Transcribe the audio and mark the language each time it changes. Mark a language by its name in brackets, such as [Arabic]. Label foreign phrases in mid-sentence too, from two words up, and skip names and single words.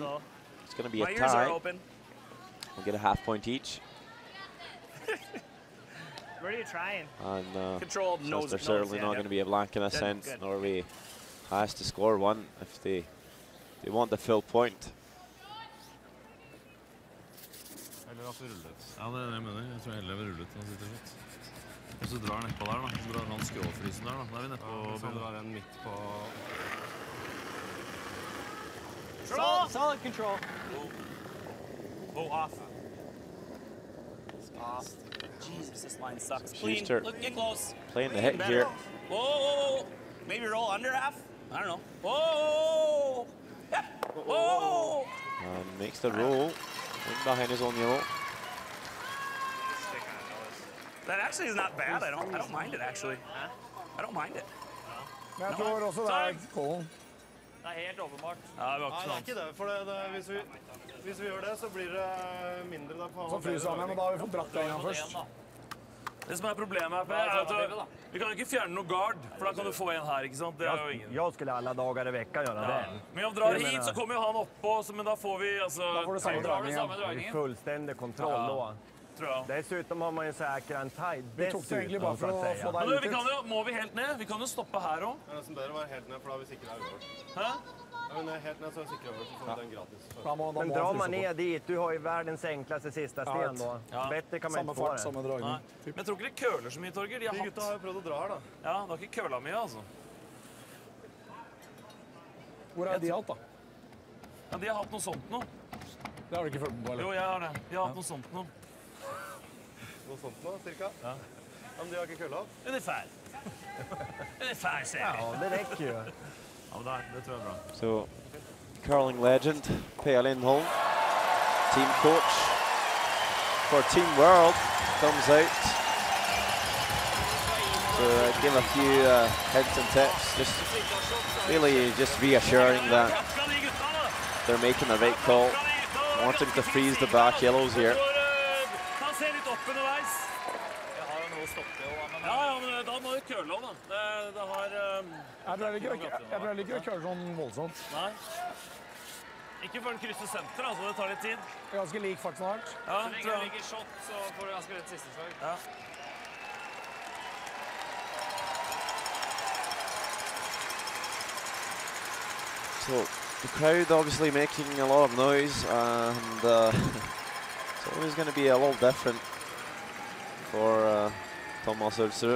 [English] though. it's going to be My a ears are tie. open. We'll get a half point each. Where are you trying? And Control so knows there's it. certainly not going to be a blank in a Good, sense. good. Norway has to score one if they want the full point. [Norwegian] Eller altså rullet. Ja, det er det jeg mener. Jeg tror heller jeg vil rullet. Og så drar han nedpå der, da. Så drar han skråfrysen der, da. Da er vi nedpå. Så drar den midt på... [English] Solid control. Oh, off. Off. Jesus, this line sucks. Clean. Schuster Look, get close. playing the Clean, hit better. here. Whoa, whoa, whoa. Maybe roll under half? I don't know. Whoa! Yep. Whoa! Makes the roll in behind his own yellow. That actually is not bad. I don't mind it actually. I don't mind it. [Norwegian] Men jeg tror også det er Colin. Det er helt åpenbart. Nei, det er ikke det. For hvis vi gjør det, så blir det mindre der på. Så fryser han, men da har vi fått dratt det igjen først. Det som er problemet her, Per, er at vi kan ikke fjerne noe guard, for da kan du få en her, ikke sant? Det er jo ingen. Jeg skulle alle dager [Swedish] i veckan [Norwegian] gjøre det. Men om vi drar hit, så kommer jo han oppå, men da får vi, altså... Da får du samme dragningen. Fullstendig kontroll da. Tror jeg. [Swedish] Dessutom har man ju säkrat en tight. [Norwegian] Vi tok det egentlig bare for å få Men deg du, ut vi kan jo, må vi helt ned? Vi kan jo stoppe her også. Det er nesten bedre å være helt ned, for da har vi sikret øvert. Hæ? Ja, men helt ned så er vi sikret øvert, så får vi den gratis. Men drar man ned dit, [Swedish] du har ju världens enklaste sista sten då. Bättre kan man [Norwegian] samme [Swedish] inte få [Norwegian] fart, [Swedish] det. [Norwegian] samme dragning. Men jeg tror ikke de køler så mye, Torger. De gutta har jo prøvd å dra her da. Ja, de har ikke køla mye, altså. Hvor er de hatt da? Ja, de har hatt noe sånt nå. Det har du ikke følt på, eller? Jo, jeg har det. De har hatt noe sånt nå. Noe sånt nå, cirka? Ja. Men de har ikke kølla? [Swedish] Ungefär. Ungefär, ser Ja, det räcker ju. [Norwegian] Ja, men det tror jeg er bra. [English] So, curling legend Per Lindholm, team coach for Team World, comes out to give a few hints and tips, really just reassuring that they're making the right call, wanting to freeze the back yellows here. [Norwegian] Han ser litt opp underveis. Jeg har jo noe å stoppe jo, men... Ja, men da må vi køle også, da. Det har... Jeg tror jeg liker å kjøre sånn voldsomt. Nei. Ikke før den krysser senter, altså. Det tar litt tid. Det er ganske lik fart snart. Ja, Så lenge det ligger shot, så får du ganske rett siste slag. Ja. [English] So, the crowd obviously making a lot of noise, and it's always going to be a little different for Thomas Ulsrud.